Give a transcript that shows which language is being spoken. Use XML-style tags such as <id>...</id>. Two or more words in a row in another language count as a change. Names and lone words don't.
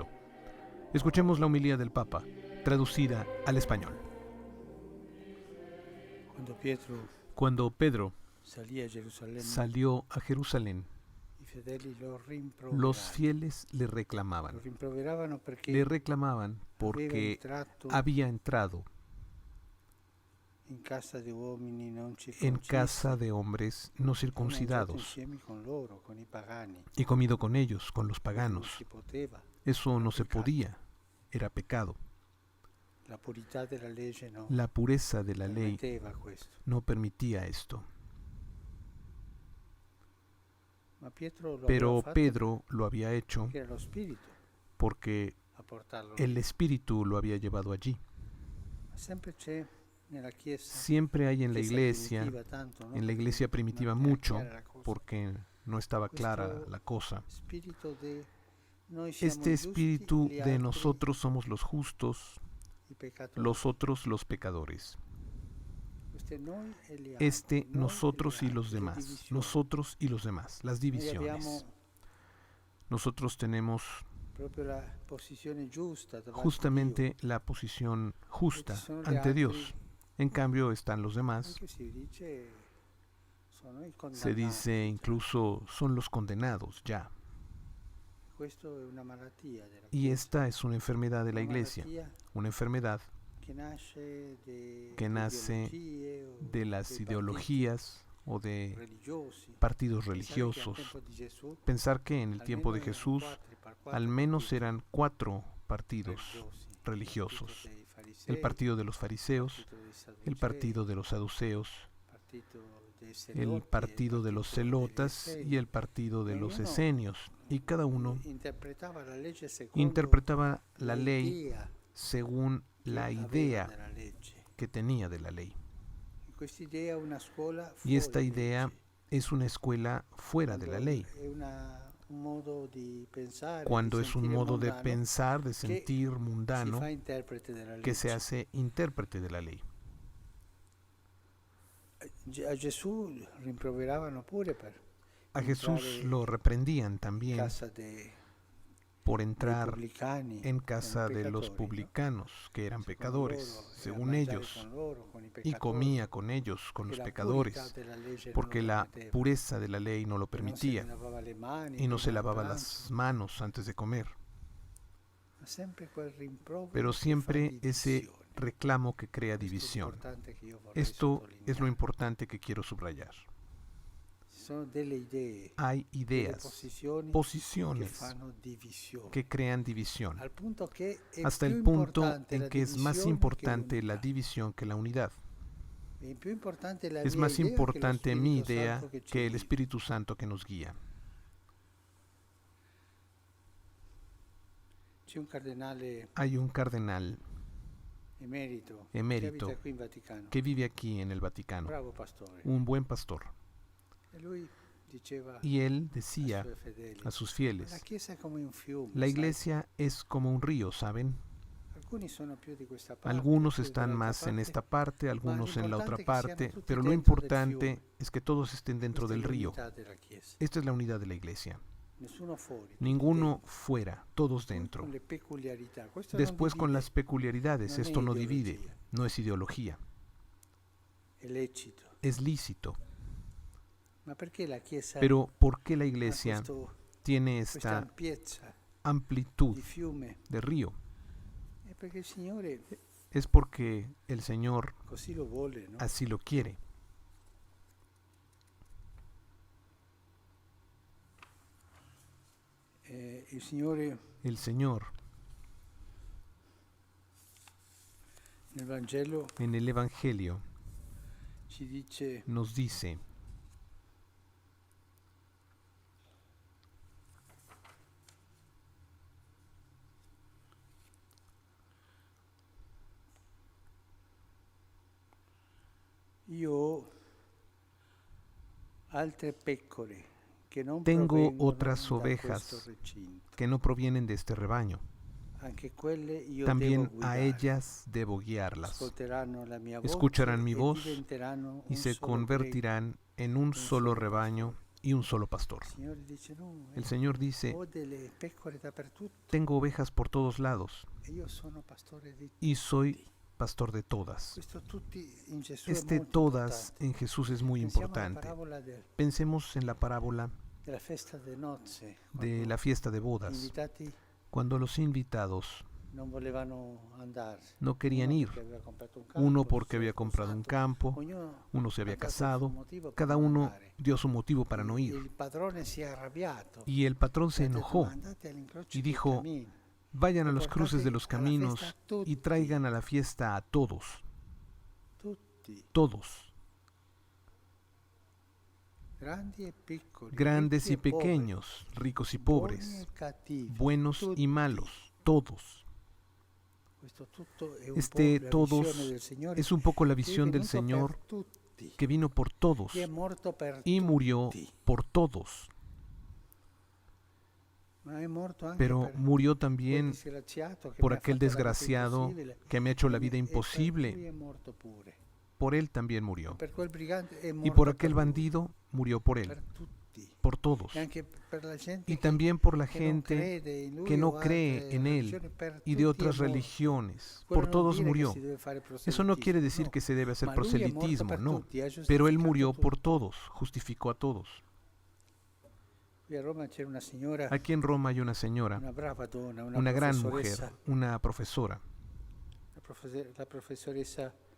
<es>Escuchemos la homilía del Papa, traducida al español. Cuando Pedro</es> <it>salì a Gerusalemme,</it> <es>salió a Jerusalén,</es> <it>i fedeli lo</it> <es>los</es> <it>rimproveravano.</it> <es>fieles le Lo reclamaban.</es> <it>rimproveravano perché</it> <es>Le reclamaban</es> <it>aveva</it> <es>porque</es> <it>entrato</it> <es>había entrado</es> <it>in casa di uomini non</it> <es>en</es> <it>circoncisi</it> <es>casa de hombres no</es> <it>e mangiato</it> <es>circuncidados</es> <it>insieme con loro, con i pagani.</it> <es>y comido con ellos, con los</es> <it>Questo non</it> <es>paganos.</es> <it>si poteva.</it> <es>Eso no se pecado. podía, era pecado.</es> <it>La purità della legge no</it> <es>La pureza de la ley</es> <it>permetteva questo.</it> <es>no permitía esto.</es> <it>Ma Pietro lo</it> <es>Pero</es> <it>aveva fatto</it> <es>Pedro lo había hecho</es> <it>perché era lo Spirito</it> <es>porque</es> <it>a portarlo.</it> <es>el Espíritu lo había llevado allí.</es> <it>Ma sempre c'è nella Chiesa,</it> <es>Siempre hay en la</es> <it>Chiesa</it> <es>iglesia,</es> <it>primitiva tanto, no?</it> <es>en la</es> <it>Perché</it> <es>iglesia</es> <it>non</it> <es>primitiva</es> <it>era</it> <es>mucho,</es> <it>chiara la cosa.</it> <es>porque no estaba clara</es> <it>Questo</it> <es>la cosa.</es> <it>spirito de noi siamo</it> <es>Este</es> <it>i giusti,</it> <es>espíritu</es> <it>gli</it> <es>de</es> <it>altri</it> <es>nosotros somos los justos,</es> <it>i peccatori.</it> <es>los otros los pecadores.</es> <it>Este noi e gli altri,</it> <es>Este,</es> <it>noi e</it> <es>nosotros</es> <it>gli</it> <es>y los</es> <it>altri, le</it> <es>demás.</es> <it>divisioni.</it> <es>Nosotros y los demás. Las</es> <it>Noi</it> <es>divisiones.</es> <it>abbiamo</it> <es>Nosotros tenemos</es> <it>proprio la posizione giusta davanti a</it> <es>justamente la posición justa</es> <it>Ci sono gli</it> <es>ante</es> <it>altri,</it> <es>Dios. En cambio están los</es> <it>Dio.</it> <es>demás.</es> <it>Anche si dice sono i</it> <es>Se</es> <it>condannati.</it> <es>dice incluso son los condenados ya.</es> <it>Questo è una malattia della</it> <es>Y</es> <it>Chiesa.</it> <es>esta es una enfermedad de la</es> <it>Una</it> <es>iglesia.</es> <it>malattia</it> <es>Una enfermedad</es> <it>che nasce</it> <es>que nace</es> <it>ideologie o</it> <es>de las</es> <it>dei</it> <es>ideologías o</es> <it>partiti</it> <es>de</es> <it>religiosi.</it> <es>partidos</es> <it>Pensare che al</it> <es>religiosos.</es> <it>tempo di Gesù</it> <es>Pensar que en el tiempo de</es> <it>almeno</it> <es>Jesús</es> <it>erano quattro</it> <es>al menos</es> <it>partiti</it> <es>eran 4 partidos</es> <it>religiosi.</it> <es>religiosos.</es> <it>Il partito dei farisei,</it> <es>El partido de los fariseos,</es> <it>il partito dei</it> <es>el</es> <it>sadducei,</it> <es>partido de los saduceos,</es> <it>partito dei</it> <es>el</es> <it>zeloti,</it> <es>partido de los</es> <it>partito degli</it> <es>celotas</es> <it>esseni.</it> <es>y el partido de los</es> <it>Ognuno</it> <es>esenios. Y cada uno</es> <it>interpretava la legge secondo</it> <es>interpretaba la ley</es> <it>idea</it> <es>según</es> <it>che</it> <es>la</es> <it>aveva</it> <es>idea</es> <it>della legge.</it> <es>que tenía de la ley.</es> <it>E questa idea è una scuola</it> <es>Y esta</es> <it>fuori</it> <es>idea</es> <it>legge.</it> <es>es una escuela fuera de la</es> <it>Quando</it> <es>ley.</es> <it>è un modo di pensare,</it> <es>Cuando</es> <it>di</it> <es>es un</es> <it>sentire</it> <es>modo de</es> <it>mondano,</it> <es>pensar, de</es> <it>che</it> <es>sentir</es> <it>si</it> <es>mundano,</es> <it>fa interprete della</it> <es>que se</es> <it>legge.</it> <es>hace intérprete de la ley.</es> <it>A Gesù rimproveravano pure per</it> <es>A Jesús</es> <it>entrare</it> <es>lo reprendían</es> <it>in</it> <es>también</es> <it>casa</it> <es>por</es> <it>dei</it> <es>entrar</es> <it>pubblicani,</it> <es>en casa</es> <it>erano</it> <es>de los</es> <it>peccatori, no?</it> <es>publicanos, que eran</es> <it>Secondo</it> <es>pecadores,</es> <it>loro, era</it> <es>según</es> <it>mangiare</it> <es>ellos,</es> <it>con loro, con i</it> <es>y</es> <it>peccatori,</it> <es>comía con ellos, con los</es> <it>perché la</it> <es>pecadores,</es> <it>purità della legge non</it> <es>porque</es> <it>lo</it> <es>la</es> <it>permetteva.</it> <es>pureza de la ley no lo</es> <it>E non se</it> <es>permitía</es> <it>lavava le mani</it> <es>y no</es> <it>prima</it> <es>se</es> <it>del</it> <es>lavaba</es> <it>pranzo.</it> <es>las manos antes de comer.</es> <it>Ma sempre quel rimprovero</it> <es>Pero</es> <it>che fa</it> <es>siempre ese</es> <it>divisione.</it> <es>reclamo que crea</es> <it>Questo è</it> <es>división.</es> <it>importante che io vorrei</it> <es>Esto es lo</es> <it>sottolineare.</it> <es>importante que quiero subrayar.</es> <it>Ci sono delle idee,</it> <es>Hay</es> <it>delle</it> <es>ideas,</es> <it>posizioni che</it> <es>posiciones</es> <it>fanno divisione.</it> <es>que crean división,</es> <it>Al punto che è</it> <es>hasta</es> <it>più</it> <es>el punto</es> <it>importante</it> <es>en</es> <it>la</it> <es>que es más</es> <it>divisione</it> <es>importante</es> <it>che</it> <es>la</es> <it>l'unità.</it> <es>división que la unidad.</es> <it>È più importante la</it> <es>Es</es> <it>mia</it> <es>más</es> <it>idea che lo</it> <es>importante mi</es> <it>Spirito</it> <es>idea</es> <it>Santo che ci</it> <es>que el</es> <it>guida.</it> <es>Espíritu Santo que nos guía.</es> <it>C'è un cardinale</it> <es>Hay un cardenal</es> <it>emerito,</it> <es>Emérito,</es> <it>che abita qui in Vaticano,</it> <es>que vive aquí en el Vaticano,</es> <it>bravo pastore.</it> <es>un buen pastor.</es> <it>E lui diceva</it> <es>Y él</es> <it>ai</it> <es>decía</es> <it>suoi fedeli,</it> <es>a sus</es> <it>la</it> <es>fieles,</es> <it>Chiesa è come un fiume,</it> <es>la</es> <it>sai?</it> <es>iglesia es como un río, ¿saben?</es> <it>Alcuni sono più di questa parte,</it> <es>Algunos</es> <it>più</it> <es>están</es> <it>dall'altra</it> <es>más en</es> <it>parte,</it> <es>esta parte, algunos en la otra</es> <it>l'importante è che siano</it> <es>parte,</es> <it>tutti</it> <es>pero lo</es> <it>dentro del</it> <es>importante</es> <it>fiume.</it> <es>es que todos estén dentro</es> <it>Questa è</it> <es>del río.</es> <it>l'unità della Chiesa.</it> <es>Esta es la unidad de la iglesia.</es> <it>nessuno fuori, tutti</it> <es>ninguno</es> <it>dentro.</it> <es>fuera, todos</es> <it>Poi</it> <es>dentro.</es> <it>con le peculiarità. Questo non</it> <es>Después con</es> <it>divide,</it> <es>las peculiaridades,</es> <it>non è</it> <es>esto no divide,</es> <it>ideologia,</it> <es>no es ideología,</es> <it>è lecito.</it> <es>es lícito.</es> <it>Ma perché la Chiesa</it> <es>Pero ¿por qué la</es> <it>ha</it> <es>iglesia tiene</es> <it>questa</it> <es>esta</es> <it>ampiezza</it> <es>amplitud</es> <it>di fiume?</it> <es>de río?</es> <it>È perché il Signore</it> <es>Es porque el Señor</es> <it>così lo vuole, no?</it> <es>así lo quiere.</es> <it>Il Signore</it> <es>El Señor</es> <it>nel Vangelo</it> <es>en el Evangelio</es> <it>ci dice</it> <es>nos dice:</es> <it>io ho altre pecore che non</it> <es>tengo</es> <it>provengono</it> <es>otras</es> <it>da</it> <es>ovejas</es> <it>questo recinto.</it> <es>que no provienen de este rebaño.</es> <it>Anche quelle io devo</it> <es>También a</es> <it>guidare.</it> <es>ellas debo guiarlas.</es> <it>Ascolteranno la mia voce</it> <es>Escucharán mi</es> <it>e</it> <es>voz</es> <it>diventeranno</it> <es>y</es> <it>un</it> <es>se</es> <it>solo</it> <es>convertirán en un solo rebaño y un solo pastor.</es> <it>Il Signore dice no,</it> <es>El Señor dice:</es> <it>ho delle pecore dappertutto</it> <es>tengo ovejas por todos lados</es> <it>e io sono pastore di</it> <es>y soy</es> <it>tutti.</it> <es>pastor de todas.</es> <it>Questo tutti in Gesù</it> <es>Este</es> <it>è molto</it> <es>todas</es> <it>importante.</it> <es>en Jesús es muy</es> <it>Pensiamo alla</it> <es>importante.</es> <it>parabola</it> <es>Pensemos en la parábola</es> <it>della festa de nozze,</it> <es>de</es> <it>quando</it> <es>la fiesta de</es> <it>gli</it> <es>bodas,</es> <it>invitati</it> <es>cuando los invitados</es> <it>non volevano andare.</it> <es>no querían ir,</es> <it>Perché aveva comprato un campo, uno si</it> <es>porque</es> <it>era</it> <es>había comprado un</es> <it>sposato,</it> <es>campo,</es> <it>ognuno</it> <es>uno se había</es> <it>ha dato il</it> <es>casado,</es> <it>suo motivo per</it> <es>cada</es> <it>non</it> <es>uno</es> <it>andare.</it> <es>dio su motivo para no ir.</es> <it>Il padrone si è arrabbiato</it> <es>Y el patrón se</es> <it>e ha detto,</it> <es>enojó</es> <it>"Ma andate all'incrocio</it> <es>y</es> <it>dei</it> <es>dijo:</es> <it>cammini,</it> <es>vayan a</es> <it>e</it> <es>los cruces de</es> <it>portate</it> <es>los</es> <it>alla</it> <es>caminos</es> <it>festa a tutti,</it> <es>y traigan a la fiesta a todos,</es> <it>tutti,</it> <es>todos,</es> <it>grandi e piccoli,</it> <es>grandes</es> <it>ricchi</it> <es>y</es> <it>e poveri,</it> <es>pequeños, ricos y</es> <it>buoni</it> <es>pobres,</es> <it>e cattivi,</it> <es>buenos</es> <it>tutti.</it> <es>y malos, todos.</es> <it>Questo tutto è un</it> <es>Este</es> <it>po' la</it> <es>todos</es> <it>visione del Signore</it> <es>es un poco la</es> <it>che è</it> <es>visión del</es> <it>venuto per</it> <es>Señor</es> <it>tutti,</it> <es>que vino por todos</es> <it>che è morto per</it> <es>y murió</es> <it>tutti,</it> <es>por todos,</es> <it>ma è morto anche</it> <es>pero</es> <it>per</it> <es>murió</es> <it>quel</it> <es>también</es> <it>disgraziato che</it> <es>por</es> <it>mi ha</it> <es>aquel</es> <it>fatto la vita</it> <es>desgraciado</es> <it>impossibile,</it> <es>que me ha hecho la</es> <it>e</it> <es>vida</es> <it>per lui</it> <es>imposible.</es> <it>è morto pure.</it> <es>Por él también</es> <it>E</it> <es>murió.</es> <it>per quel brigante è</it> <es>Y</es> <it>morto</it> <es>por</es> <it>per</it> <es>aquel</es> <it>lui,</it> <es>bandido murió por</es> <it>per</it> <es>él,</es> <it>tutti.</it> <es>por todos.</es> <it>E anche per la gente</it> <es>Y</es> <it>che</it> <es>también por la</es> <it>non</it> <es>gente</es> <it>crede in lui</it> <es>que</es> <it>o</it> <es>no</es> <it>altre</it> <es>cree en él</es> <it>religioni, per</it> <es>y de</es> <it>tutti è</it> <es>otras</es> <it>morto.</it> <es>religiones.</es> <it>Quello</it> <es>Por</es> <it>non</it> <es>todos</es> <it>dire che</it> <es>murió.</es> <it>si deve fare</it> <es>Eso no quiere</es> <it>proselitismo,</it> <es>decir</es> <it>no.</it> <es>que se debe hacer</es> <it>Ma lui è morto</it> <es>proselitismo,</es> <it>per</it> <es>no.</es> <it>tutti, ha</it> <es>Pero él</es> <it>giustificato</it> <es>murió por</es> <it>tutti.</it> <es>todos, justificó a todos.</es> <it>Qui a Roma c'era una signora,</it> <es>Aquí en Roma hay una señora,</es> <it>una brava donna,</it> <es>una gran</es> <it>professoressa,</it> <es>mujer, una profesora,</es> <it>la professoressa</it>